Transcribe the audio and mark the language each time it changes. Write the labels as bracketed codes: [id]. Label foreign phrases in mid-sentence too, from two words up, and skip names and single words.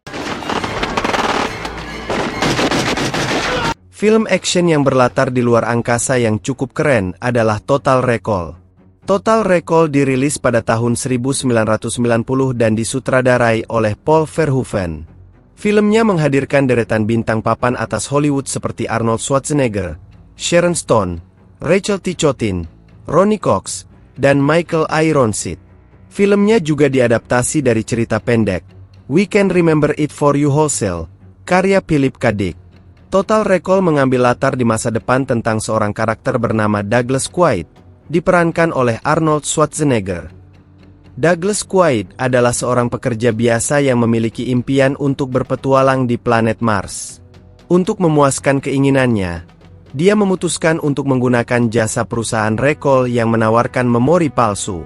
[id] Film action yang berlatar di luar angkasa yang cukup keren adalah Total Recall. Total Recall dirilis pada tahun 1990 dan disutradarai oleh Paul Verhoeven. Filmnya menghadirkan deretan bintang papan atas Hollywood seperti Arnold Schwarzenegger, Sharon Stone, Rachel T. Chotin, Ronny Cox, dan Michael Ironside. Filmnya juga diadaptasi dari cerita pendek We Can Remember It For You Wholesale, karya Philip K. Dick. Total Recall mengambil latar di masa depan tentang seorang karakter bernama Douglas Quaid, diperankan oleh Arnold Schwarzenegger. Douglas Quaid adalah seorang pekerja biasa yang memiliki impian untuk berpetualang di planet Mars. Untuk memuaskan keinginannya, dia memutuskan untuk menggunakan jasa perusahaan recall yang menawarkan memori palsu.